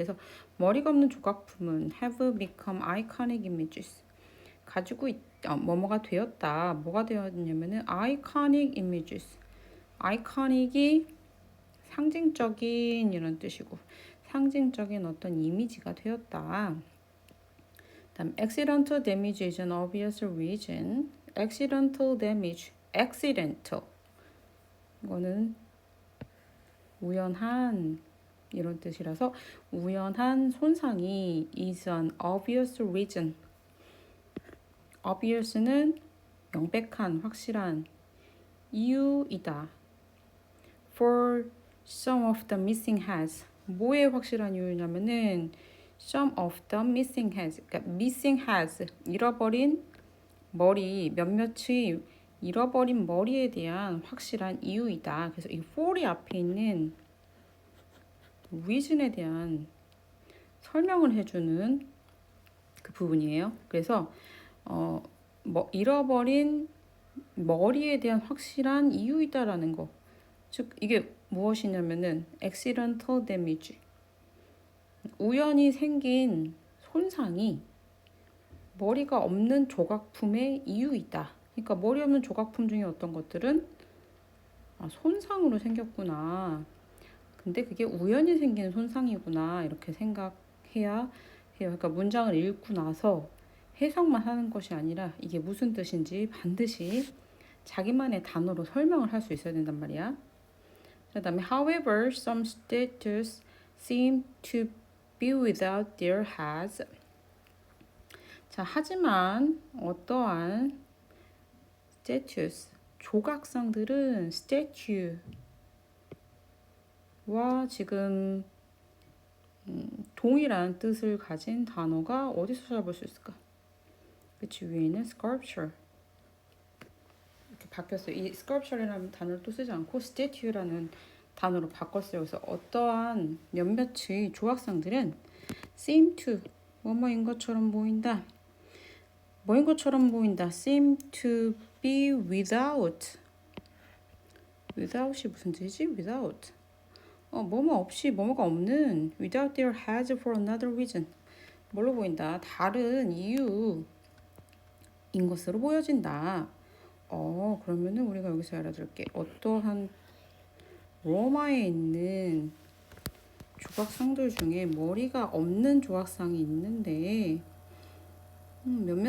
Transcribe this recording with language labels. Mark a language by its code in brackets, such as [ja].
[ko] 그래서 머리가 없는 조각품은 [en] have become iconic images. [ko] 가지고 뭐뭐가 되었다. 뭐가 되었냐면은 [en] iconic images. [ko] iconic이 상징적인 이런 뜻이고 상징적인 어떤 이미지가 되었다. 다음 [en] accidental damage is an obvious reason. accidental damage, accidental [ko] 이거는 우연한 이런 뜻이라서 우연한 손상이 [en] is an obvious reason. [ko] obvious는 명백한, 확실한 이유이다. [en] For some of the missing heads. [ko] 뭐에 확실한 이유냐면은 [en] some of the missing heads. [ko] 그러니까 missing heads, 잃어버린 머리, 몇몇의 잃어버린 머리에 대한 확실한 이유이다. 그래서 이 for이 앞에 있는 reason에 대한 설명을 해주는 그 부분이에요. 그래서 잃어버린 머리에 대한 확실한 이유이다라는 거. 즉 이게 무엇이냐면은 accidental damage. 우연히 생긴 손상이 머리가 없는 조각품의 이유이다. 그러니까 머리 없는 조각품 중에 어떤 것들은 손상으로 생겼구나. 근데 그게 우연히 생긴 손상이구나. 이렇게 생각해야 해요. 그러니까 문장을 읽고 나서 해석만 하는 것이 아니라 이게 무슨 뜻인지 반드시 자기만의 단어로 설명을 할 수 있어야 된단 말이야. 그 다음에 [en] however, some statues seem to be without their heads. [ko] 자, 하지만 어떠한 statues, 조각상들은 statue와 지금 동일한 뜻을 가진 단어가 어디서 찾아볼 수 있을까? 그치, 위에는 sculpture 이렇게 바뀌었어요. 이 sculpture라는 단어를 또 쓰지 않고 statue라는 단어로 바꿨어요. 그래서 어떠한 몇몇의 조각상들은 seem to 뭐뭐인 것처럼 보인다. 뭐인 것처럼 보인다. [en] seem to be without. [ko] without이 무슨 뜻이지? [en] without. [ko] 뭐뭐 없이 뭐뭐가 없는 [en] without their heads for another reason. [ko] 뭘로 보인다? 다른 이유인 것으로 보여진다. 그러면은 우리가 여기서 알아들을게. 어떠한 로마에 있는 조각상들 중에 머리가 없는 조각상이 있는데 몇몇